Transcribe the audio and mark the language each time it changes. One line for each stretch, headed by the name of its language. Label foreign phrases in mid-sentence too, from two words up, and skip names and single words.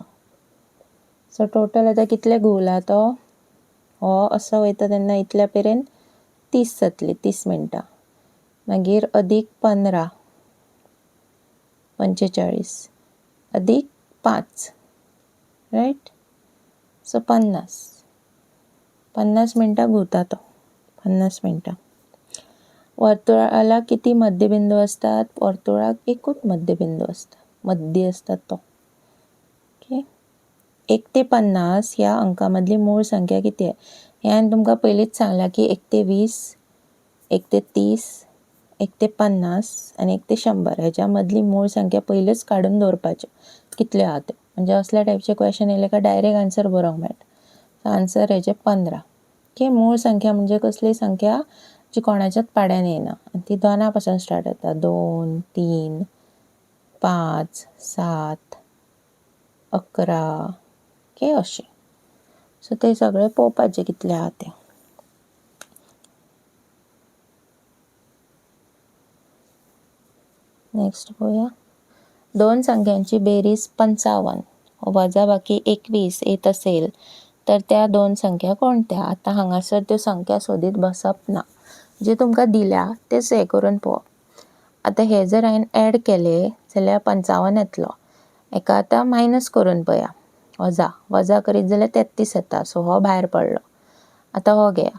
Konkani: सो टोटल आतां कितले घुंवला तो, हो असो वयता तेन्ना इतल्या पेरेन 30 जातली, 30 मिनटां. मागीर अदीक 15, 45 अदीक 5, रायट. सो 50 मिनटां घुंवता तो, 50 मिनटां.
Marathi: वर्तुळाला किती मध्यबिंदू असतात.
Konkani: वर्तुळाक एकूच मध्यबिंदू असता, मध्य असता तो.
Marathi: ओके, 1 ते 50 ह्या अंकामधली मूळ संख्या किती आहे.
Konkani: हे हांवें तुमकां पयलींच सांगला की 1 ते 20, 1 ते 30, 1 ते 50 आनी 1 ते 100 हेच्या मधली मूळ संख्या पयलीच काडून दवरपाच्यो कितल्यो आहा त्यो. म्हणजे असल्या टायपचे क्वेश्चन येयले काय
English: direct answer
Konkani: बरोवंक मेळटा. आन्सर हेजे 15. ओके, मूळ संख्या म्हणजे कसली संख्या जी कोणाच्याच पाड्यान येना आणि ती 2 पासून स्टार्ट जाता 2, 3, 5, 7, 11 ओके अशी. सो ते सगळे पळोवपाचे कितले आहा ते. नेक्स्ट पळोवया.
Marathi: 2 संख्यांची बेरीज 55 वजाबाकी 21 येत असेल तर त्या 2 संख्या कोणत्या?
Konkani: आता हांगासर त्यो संख्या सोदीत बसप ना. जे तुमकां दिल्या तेच हे करून पळोवप. आता हे जर हांवें ॲड केले जाल्यार 55 येतलो. हेका आतां मायनस करून पळया. वजा करीत जाल्यार 33 येता. सो हो भायर पडलो. आता हो घेया.